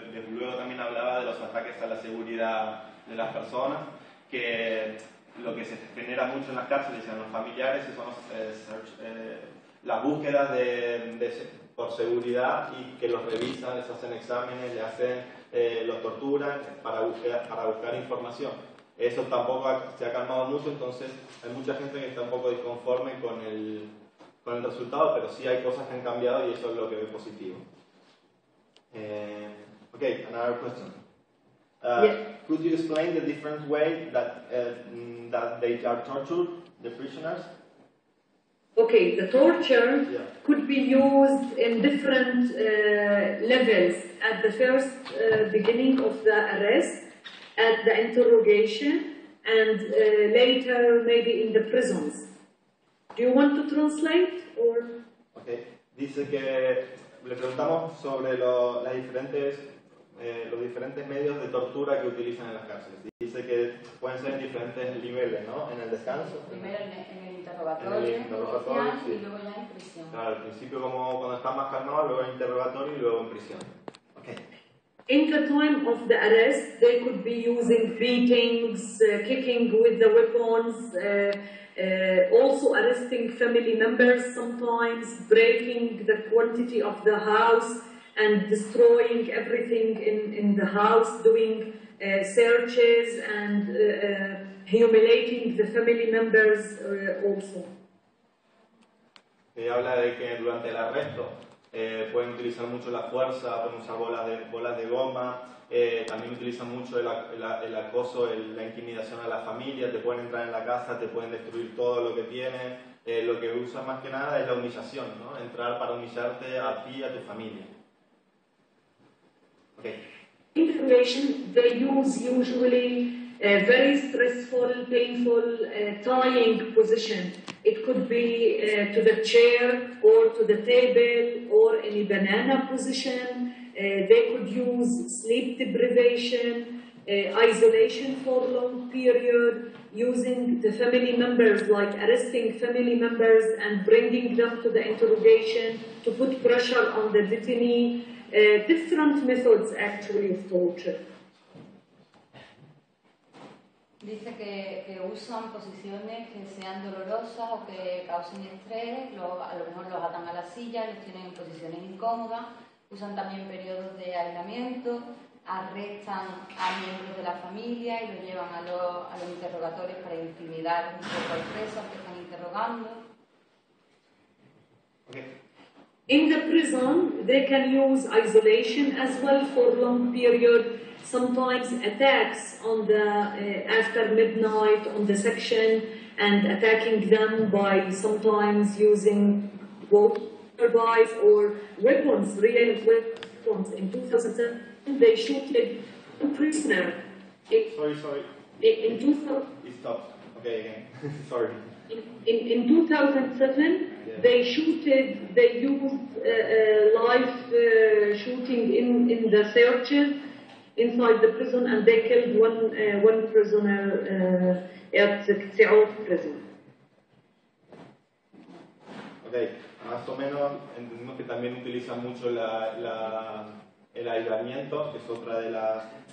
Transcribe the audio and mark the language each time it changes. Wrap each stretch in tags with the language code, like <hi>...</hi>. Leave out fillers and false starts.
<es>Luego también hablaba de los ataques a la seguridad de las personas, que lo que se genera mucho en las cárceles y en los familiares son las búsquedas por seguridad, y que los revisan, les hacen exámenes, los torturan para buscar información. Eso tampoco se ha calmado mucho, entonces hay mucha gente que está un poco disconforme con el resultado, pero sí hay cosas que han cambiado y eso es lo que veo positivo.</es> <en>Okay, another question. Could you explain the different way that they are tortured, the prisoners? Okay, the torture could be used in different levels. At the first beginning of the arrest, at the interrogation, and later maybe in the prisons. Do you want to translate? Or?</en> <es>Okay, dice que le preguntamos sobre los diferentes medios de tortura que utilizan en las cárceles. Dice que pueden ser en diferentes niveles, ¿no? En el descanso. Primero en el interrogatorio, sí. Y luego ya en prisión. Claro, al principio como cuando está más calmado, luego en interrogatorio y luego en prisión.</es> <en>Okay. In the time of the arrest, they could be using beatings, kicking with the weapons, also arresting family members sometimes, breaking the quantity of the house and destroying everything in the house, doing searches and humiliating the family members also.</en> <es>Habla de que durante el arresto pueden utilizar mucho la fuerza, pueden usar bolas de goma, también utilizan mucho el acoso, la intimidación a la familia, te pueden entrar en la casa, te pueden destruir todo lo que tienes, lo que usan más que nada es la humillación, ¿no? Entrar para humillarte a ti y a tu familia.</es> <en>Okay. Interrogation, they use usually a very stressful, painful, tying position. It could be to the chair or to the table or in a banana position. They could use sleep deprivation, isolation for a long period, using the family members, like arresting family members and bringing them to the interrogation to put pressure on the detainee. Different methods actually of torture.</en> <es>Dice que usan posiciones que sean dolorosas o que causen estrés, a lo mejor los atan a la silla, los tienen en posiciones incómodas, usan también periodos de aislamiento, arrestan a miembros de la familia y los llevan a los interrogatorios para intimidar un poco al preso que están interrogando.</es> <en>Okay. In the prison, they can use isolation as well for long period. Sometimes attacks on the after midnight on the section and attacking them by sometimes using motorbikes or weapons, real weapons. In 2007, they shot a prisoner. Sorry. In 2000. It stopped. Okay, again. Sorry. In 2007, they used live shooting in the searches inside the prison, and they killed one prisoner at the prison.</en> <es>Okay, más o menos entendemos que también utilizan mucho el aislamiento, que es otra de las</es>